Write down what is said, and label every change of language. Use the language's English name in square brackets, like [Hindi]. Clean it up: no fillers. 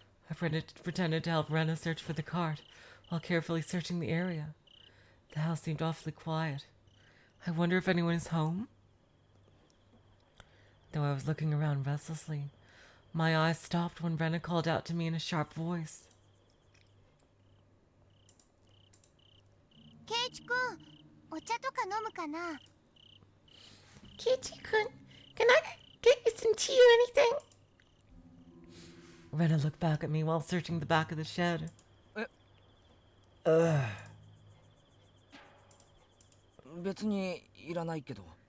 [English] I pretended to help Rena search for the cart while carefully searching the area. The house seemed awfully quiet. I wonder if anyone is home? Though I was looking around restlessly, my eyes stopped when Rena called out to me in a sharp voice. [Japanese] ケイチ君、お茶とか飲むかな。 [English] Keiichi-kun, can I get you some tea or anything? Rena looked back at me while searching the back of the shed. [Japanese] 別にいらないけど。